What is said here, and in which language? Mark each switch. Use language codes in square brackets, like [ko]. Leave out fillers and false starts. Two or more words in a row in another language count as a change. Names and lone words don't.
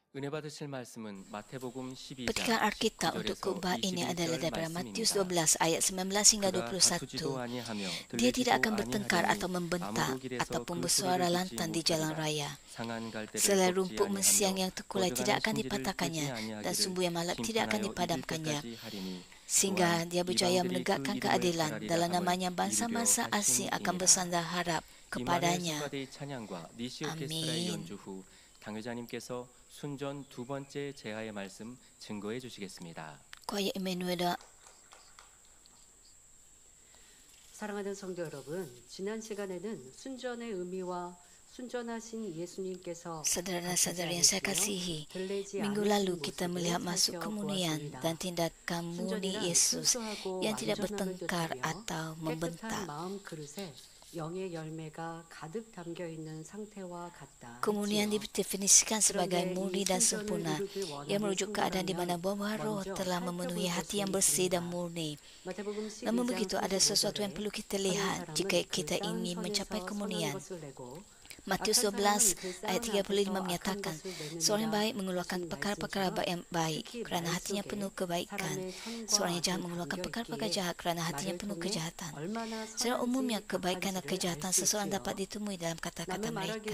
[ko] 은혜 받으실 말씀은 마태복음 12장 [ms] Petikan Alkitab untuk [ko] 19절에서 [ms] khotbah ini adalah [ko] 21절 [ms] daripada Matius [ko] 말씀입니다. [ms] 12 ayat 19 hingga [ko] 그가 다투지도 [ms] 21. [ko] 아니하며 [ms] Dia tidak [ko] 들리지도 [ms] akan bertengkar atau [ko] 아니하리니 [ms] membentak [ko] 아무도 길에서 [ms] ataupun [ko] 그 [ms] bersuara [ko] 소리를 듣지 [ms] lantang di jalan [ko] 못하리라. [ms] raya. [ko] 상한 갈대를 [ms] Selai [ko] 꺾지 [ms] rumput mensiang [ko] 아니하며 [ms] yang terkulai [ko] 뻗어가는 [ms] tidak akan [ko] 심지를 끄지 [ms] dipatahkannya dan [ko] 아니하기를 [ms] sumbu yang malap tidak akan [ko] 심판하여 이길 [ms] dipadamkannya. [ko] 때까지 하리니 [ms] Sehingga [ko] 또한 [ms] dia berjaya [ko] 이방들이 그 [ms] menegakkan [ko] 이름을 [ms] keadilan. [ko] 바라리라 [ms] Dalam [ko] 함을 [ms] namanya [ko] 이루려 [ms] bangsa-bangsa asing akan [ko] 하심이니라. [ms] bersandar harap [ko] 이마누엘 [ms] kepadanya. [ko] 성가대의 찬양과 니시 오케스트라의 [ms] Amin. [ko] 연주 후 당회자님께서 순전 두 번째 제하의 말씀 증거해 주시겠습니다. [ms] Choir Emmanuel. [ko] 사랑하는 성도 여러분, 지난 시간에는 순전의 의미와 순전하신 예수님께서 [ms] Saudara-saudari yang saya kasihi, minggu lalu kita melihat masuk kemunian dan tindakan murni Yesus yang tidak bertengkar atau membentak. [ko] 마음 그릇에 영의 열매가 가득 담겨 있는 상태와 같다. [ms] Kemunian didefinisikan sebagai murni dan sempurna, yang merujuk keadaan di mana buah roh telah memenuhi hati yang bersih dan murni. Namun begitu, ada sesuatu yang perlu kita lihat jika kita ingin mencapai kemunian. Matius 12 ayat 35 menyatakan, seorang yang baik mengeluarkan perkara-perkara yang baik kerana hatinya penuh kebaikan. Seorang yang jahat mengeluarkan perkara-perkara jahat kerana hatinya penuh kejahatan. Secara umumnya, kebaikan dan kejahatan seseorang dapat ditemui dalam kata-kata mereka.